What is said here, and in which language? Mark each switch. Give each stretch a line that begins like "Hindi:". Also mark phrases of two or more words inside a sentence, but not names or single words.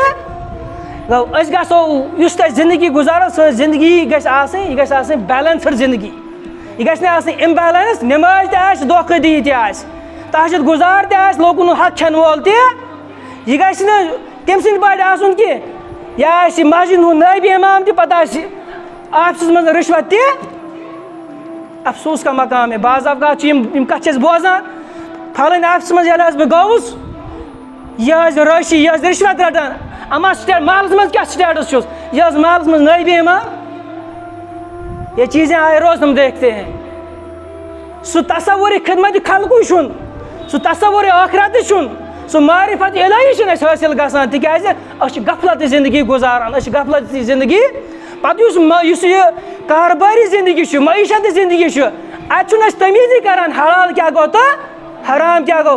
Kashmiri: گوٚو أسۍ گژھو یُس تہِ زندگی گُزارو، سٲنۍ زندگی گژھِ آسٕنۍ، یہِ گژھِ آسٕنۍ بیلنسٕڈ زندگی، یہِ گژھِ نہٕ آسٕنۍ اِمبیلنس. نٮ۪ماز تہِ آسہِ، دھوکہٕ دِہی تہِ آسہِ، تہجد گُزار تہِ آسہِ، لوٗکن ہُنٛد حق کھٮ۪ن وول تہِ، یہِ گژھِ نہٕ تٔمۍ سٕنٛدِ پٲٹھۍ آسُن کینٛہہ. یہِ آسہِ مسجد ہُنٛد نٲیِب اِمام تہِ، پتہٕ آسہِ آفسَس منٛز رِشوت تہِ.
Urdu: افسوٗس کا مقام ہے.
Kashmiri: بعض اوقات چھِ یِم کتھٕ چھِ أسۍ بوزان، پھلٲنۍ آفسَس منٛز ییٚلہِ حظ بہٕ گوٚوُس، یہِ حظ رٲشی، یہِ حظ رِشوت رٹان. اما محلس منٛز کیٛاہ سٹیٹس چھُس، یہِ حظ محلس منٛز نٲیِب اِمام.
Urdu: یہ چیزیں آئے روز ہم دیکھتے ہیں.
Kashmiri: سُہ تصور خدمت خلقٕے چھُنہٕ، سُہ تصور ٲخرت چھُنہٕ، سُہ معرفت الہی چھُنہٕ اَسہِ حٲصِل گژھان، تِکیٛازِ أسۍ چھِ غفلت زندگی گُزاران، أسۍ چھِ غفلت زندگی. پتہٕ یُس یہِ کاربٲری زندگی چھُ، معیشت زندگی چھُ، اَتہِ چھُنہٕ أسۍ تمیٖزٕے کران حلال کیٛاہ گوٚو تہٕ حرام کیٛاہ گوٚو.